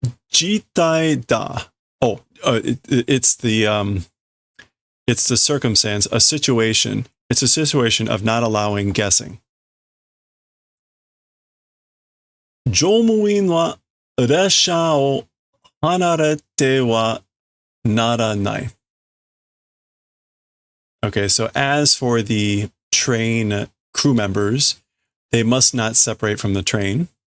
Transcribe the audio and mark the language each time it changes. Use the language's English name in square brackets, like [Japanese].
[Japanese] Jitai da. [English] Oh, it's the circumstance, a situation. It's a situation of not allowing guessing. [Japanese] 乗務員は列車を離れてはならない. [English] Okay, so as for the train crew members, they must not separate from the train.